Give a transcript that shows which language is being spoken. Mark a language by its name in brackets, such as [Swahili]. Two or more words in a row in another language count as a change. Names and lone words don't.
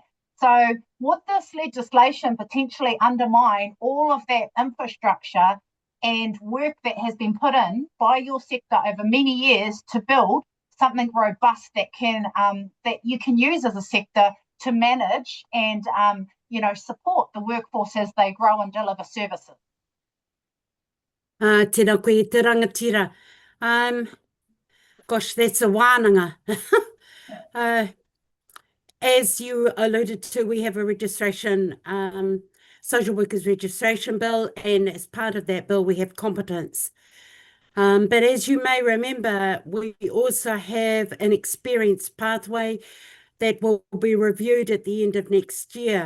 [English] So would this legislation potentially undermine all of that infrastructure and work that has been put in by your sector over many years to build something robust that can that you can use as a sector to manage and you know, support the workforce as they grow and deliver services? [Māori] Tēnā koe te rangatira. [English] Gosh, that's a wānanga. As you alluded to, we have a registration, social workers registration bill, and as part of that bill, we have competence. But as you may remember, we also have an experience pathway that will be reviewed at the end of next year.